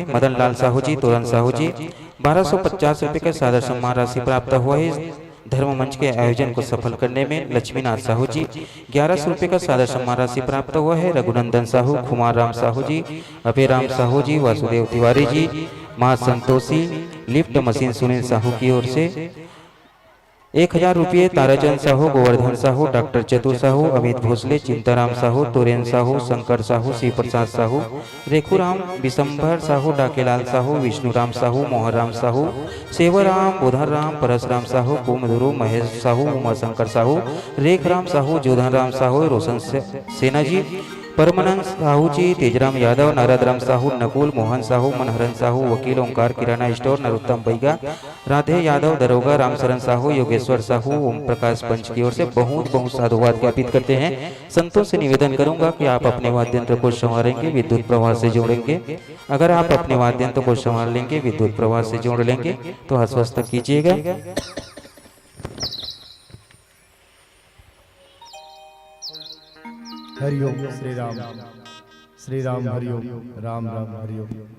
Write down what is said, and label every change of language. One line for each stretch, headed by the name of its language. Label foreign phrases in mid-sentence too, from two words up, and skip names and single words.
Hindi: मदन लाल साहू जी, तोरण साहू जी, 1250 रुपये का सादर सम्मान राशि प्राप्त हुआ है धर्म मंच के आयोजन को सफल करने में। लक्ष्मीनाथ साहू जी, 1100 रुपये का सादर सम्मान राशि प्राप्त हुआ है। रघुनंदन साहू, कुमार राम साहू जी, अभय राम साहू जी, वासुदेव तिवारी जी, माँ संतोषी लिफ्ट मशीन सुनील साहू की ओर से 1000 रुपये ताराचंद साहू, गोवर्धन साहू, डॉक्टर चतुर साहू, अमित भोसले, चिंताराम साहू, तोरेन साहू, शंकर साहू, श्री प्रसाद साहू, रेखुराम, विशंभर साहू, डाकेलाल साहू, विष्णुराम साहू, मोहनराम साहू, सेवराम, बुधनराम, परसराम साहू, कुमधुरु, महेश साहू, उमाशंकर साहू, रेखराम साहू, जोधनराम साहू, रोशन सेना जी, परमानंद साहू जी, तेजराम यादव, नारदराम साहू, नकुल, मोहन साहू, मनहरन साहू, वकील, ओंकार किराना स्टोर, नरोत्तम बैगा, राधे यादव, दरोगा, रामशरण साहू, योगेश्वर साहू, ओम प्रकाश पंच की ओर से बहुत बहुत साधुवाद ज्ञापित करते हैं। संतों से निवेदन करूंगा कि आप अपने वाद्यंत्र को संवारेंगे, विद्युत प्रवाह से जोड़ेंगे। अगर आप अपने वाद्यंत्र को संवार लेंगे, विद्युत प्रवाह से जोड़ लेंगे तो आश्वस्त कीजिएगा। हरिओम श्री राम हरिओम राम राम हरिओम।